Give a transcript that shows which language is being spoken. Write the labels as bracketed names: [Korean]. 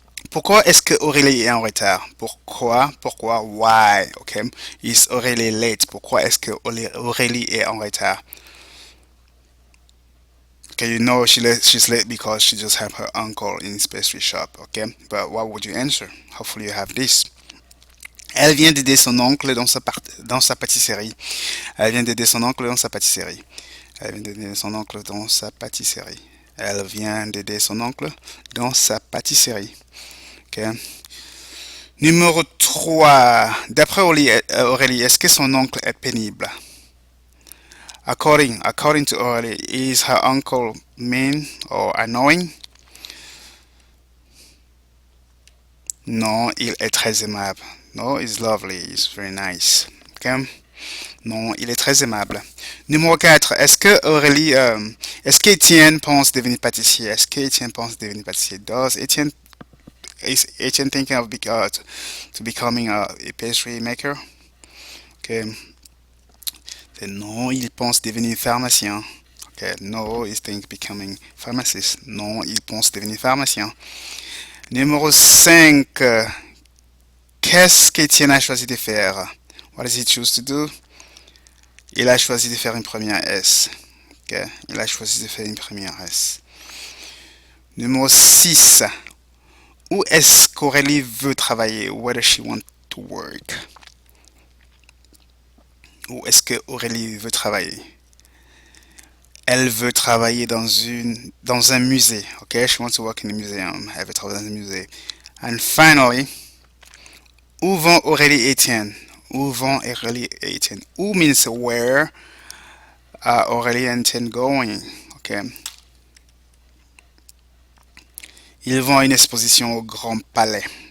[French] Pourquoi est-ce que Aurélie est en retard? [English] Pourquoi? Why? Okay. Is Aurélie late? [French] Pourquoi est-ce que Aurélie est en retard? [English] Okay, you know she's late because she just helped her uncle in his pastry shop. Okay, but what would you answer? Hopefully you have this. [French] Elle vient d'aider son oncle dans sa pâtisserie. Elle vient d'aider son oncle dans sa pâtisserie. Elle vient d'aider son oncle dans sa pâtisserie. Elle vient d'aider son oncle dans sa pâtisserie. Ok. Numéro 3. D'après Aurélie, est-ce que son oncle est pénible? [English] According to Aurélie, is her uncle mean or annoying? [French] Non, il est très aimable. [English] No, he's lovely. He's very nice. Ok? [French] Non, il est très aimable. Numéro 4. Est-ce qu'Étienne pense devenir pâtissier? Est-ce qu'Étienne pense devenir pâtissier? [English] Is Etienne thinking of to becoming a pastry maker? Okay. [French] Non, il pense devenir pharmacien. [English] Okay. No, he's thinking becoming pharmacist. [French] Non, il pense devenir pharmacien. Numéro 5. Qu'est-ce qu'Étienne a choisi de faire? [English] What does he choose to do? [French] Il a choisi de faire une première S. Okay. Il a choisi de faire une première S. Numéro 6. Où est-ce qu'Aurélie veut travailler? [English] Where does she want to work? [French] Où est-ce que Aurélie veut travailler? Elle veut travailler dans un musée. [English] Okay, she wants to work in a museum. [French] Elle veut travailler dans un musée. [English] And finally, [French] où vont Aurélie et Étienne? Où vont Aurélie et Étienne? [English] Où means where are Aurélie and Étienne going? Okay. [French] Ils vont à une exposition au Grand Palais.